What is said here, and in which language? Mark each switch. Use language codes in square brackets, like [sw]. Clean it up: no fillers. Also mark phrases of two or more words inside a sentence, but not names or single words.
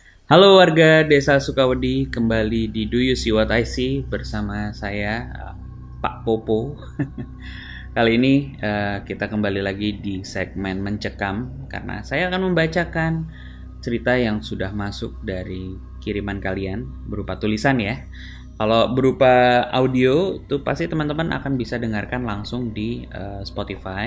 [id] Halo warga Desa Sukawedi, kembali di Do You See What I See bersama saya Pak Popo. Kali ini kita kembali lagi di segmen mencekam karena saya akan membacakan cerita yang sudah masuk dari kiriman kalian berupa tulisan ya. Kalau berupa audio itu pasti teman-teman akan bisa dengarkan langsung di Spotify.